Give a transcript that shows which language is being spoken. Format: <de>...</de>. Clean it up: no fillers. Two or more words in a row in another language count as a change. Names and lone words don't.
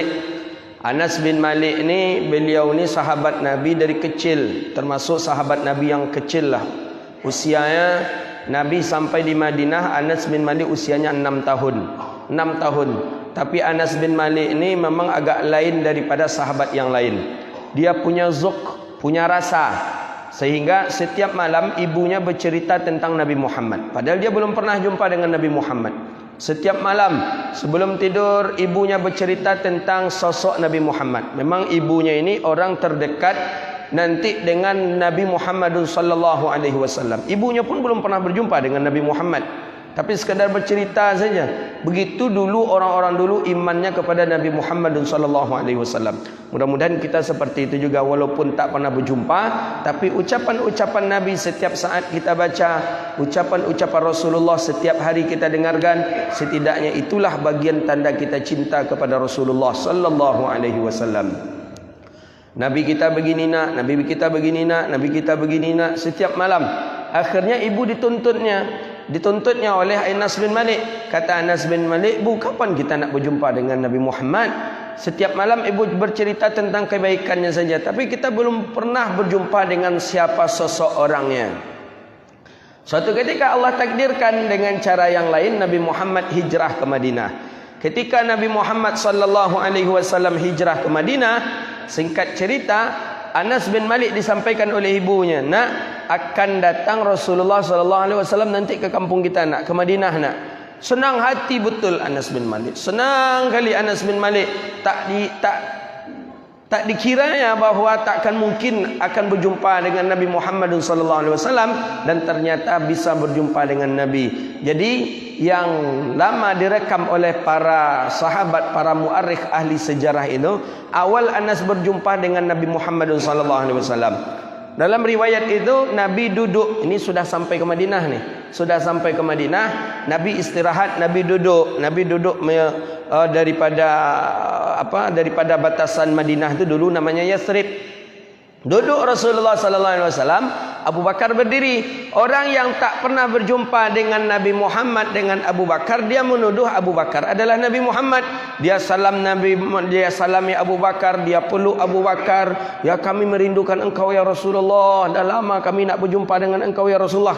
<ms>Anas bin Malik ni, beliau ni sahabat Nabi dari kecil, termasuk sahabat Nabi yang kecil lah. Usianya Nabi sampai di Madinah, Anas bin Malik usianya 6 tahun. 6 tahun. Tapi Anas bin Malik ni memang agak lain daripada sahabat yang lain. Dia punya zuk, punya rasa. Sehingga setiap malam ibunya bercerita tentang Nabi Muhammad. Padahal dia belum pernah jumpa dengan Nabi Muhammad. Setiap malam sebelum tidur ibunya bercerita tentang sosok Nabi Muhammad. Memang ibunya ini orang terdekat nanti dengan Nabi Muhammad</ms> <ar>sallallahu alaihi wasallam.</ar> <ms>Ibunya pun belum pernah berjumpa dengan Nabi Muhammad, tapi sekadar bercerita saja. Begitu dulu orang-orang dulu imannya kepada Nabi Muhammad</ms> <ar>sallallahu alaihi wasallam.</ar> <ms>Mudah-mudahan kita seperti itu juga, walaupun tak pernah berjumpa, tapi ucapan-ucapan Nabi setiap saat kita baca, ucapan-ucapan Rasulullah setiap hari kita dengarkan, setidaknya itulah bagian tanda kita cinta kepada Rasulullah</ms> <ar>sallallahu alaihi wasallam.</ar> <ms>Nabi kita begini nak, Nabi kita begini nak, Nabi kita begini nak setiap malam. Akhirnya ibu dituntutnya oleh Anas bin Malik. Kata Anas bin Malik, "Bu, kapan kita nak berjumpa dengan Nabi Muhammad? Setiap malam ibu bercerita tentang kebaikannya saja, tapi kita belum pernah berjumpa dengan siapa sosok orangnya." Suatu ketika Allah takdirkan dengan cara yang lain, Nabi Muhammad hijrah ke Madinah. Ketika Nabi Muhammad</ms> <ar>sallallahu alaihi wasallam</ar> <ms>hijrah ke Madinah, singkat cerita, Anas bin Malik disampaikan oleh ibunya, "Nak, akan datang Rasulullah</ms> <ar>sallallahu alaihi wasallam</ar> <ms>nanti ke kampung kita nak, ke Madinah nak." Senang hati betul Anas bin Malik. Senang kali Anas bin Malik. Tak dikiranya bahawa takkan mungkin akan berjumpa dengan Nabi Muhammad</ms> <ar>sallallahu alaihi wasallam,</ar> <ms>dan ternyata bisa berjumpa dengan Nabi. Jadi yang lama direkam oleh para sahabat, para muarikh ahli sejarah itu, awal Anas berjumpa dengan Nabi Muhammad</ms> <ar>sallallahu alaihi wasallam.</ar> <ms>Dalam riwayat itu Nabi duduk, ini sudah sampai ke Madinah nih. Sudah sampai ke Madinah, Nabi istirahat, Nabi duduk daripada batasan Madinah itu dulu namanya Yathrib. Duduk Rasulullah</ms> <ar>sallallahu alaihi wasallam,</ar> <ms>Abu Bakar berdiri. Orang yang tak pernah berjumpa dengan Nabi Muhammad dengan Abu Bakar, dia menuduh Abu Bakar adalah Nabi Muhammad. Dia salami Abu Bakar, dia peluk Abu Bakar. "Ya, kami merindukan engkau</ms> <ar>ya Rasulullah.</ar> <ms>Dah lama kami nak berjumpa dengan engkau</ms> <ar>ya Rasulullah."</ar>